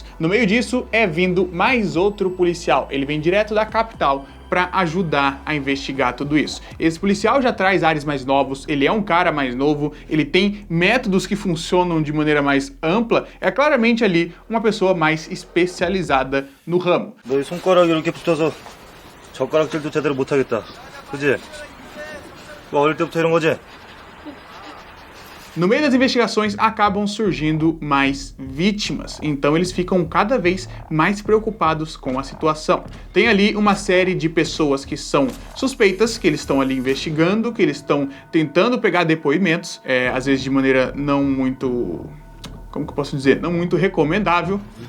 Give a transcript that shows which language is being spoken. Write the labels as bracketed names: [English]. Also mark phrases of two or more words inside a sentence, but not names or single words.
[Portuguese] No meio disso é vindo mais outro policial, ele vem direto da capital para ajudar a investigar tudo isso. Esse policial já traz ares mais novos, ele é um cara mais novo, ele tem métodos que funcionam de maneira mais ampla, é claramente ali uma pessoa mais especializada no ramo. [Korean] 너의 손가락이 이렇게 붙어서 젓가락질도 제대로 못하겠다. 그지? 뭐 어릴 때부터 이런 거지? [Portuguese] No meio das investigações acabam surgindo mais vítimas, então eles ficam cada vez mais preocupados com a situação. Tem ali uma série de pessoas que são suspeitas, que eles estão ali investigando, que eles estão tentando pegar depoimentos, às vezes de maneira não muito, como que eu posso dizer, não muito recomendável.